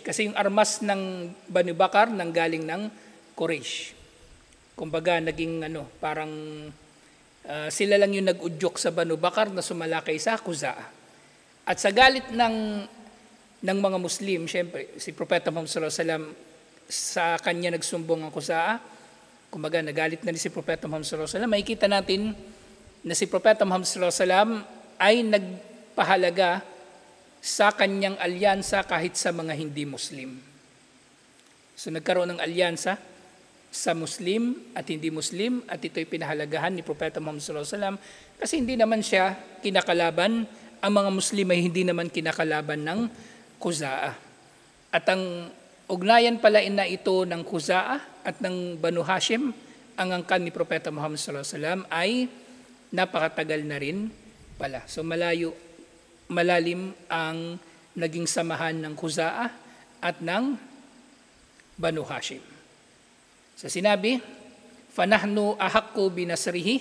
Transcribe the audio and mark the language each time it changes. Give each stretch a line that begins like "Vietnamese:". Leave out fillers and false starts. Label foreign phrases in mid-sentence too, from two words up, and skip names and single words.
Filipino: Kasi yung armas ng Banu Bakar nanggaling ng Quraysh. Kumbaga naging parang sila lang yung nag-udyok sa Banu Bakar na sumalakay sa Khuza'a. At sa galit ng mga Muslim, syempre si Propeta Muhammad
Arabic: صلى الله عليه وسلم,
Filipino: sa kanya nagsumbong ang Khuza'a. Kumbaga nagalit na si Propeta Muhammad
Arabic: صلى الله عليه وسلم.
Filipino: Makikita natin na si Propeta Muhammad
Arabic: صلى الله عليه وسلم
Filipino: ay nagpahalaga sa kanyang alyansa kahit sa mga hindi Muslim. So nagkaroon ng alyansa sa Muslim at hindi Muslim at ito'y pinahalagahan ni Propeta Muhammad
Arabic: صلى الله عليه وسلم
Filipino: kasi hindi naman siya kinakalaban, ang mga Muslim ay hindi naman kinakalaban ng Khuza'a. At ang ugnayan pala na ito ng Khuza'a at ng Banu Hashim, ang angkan ni Propeta Muhammad
Arabic: صلى الله عليه وسلم
Filipino: ay napakatagal na rin pala. So malalim ang naging samahan ng Khuza'a at ng Banu Hashim. So sinabi,
Arabic: فنحن أحق بنصره.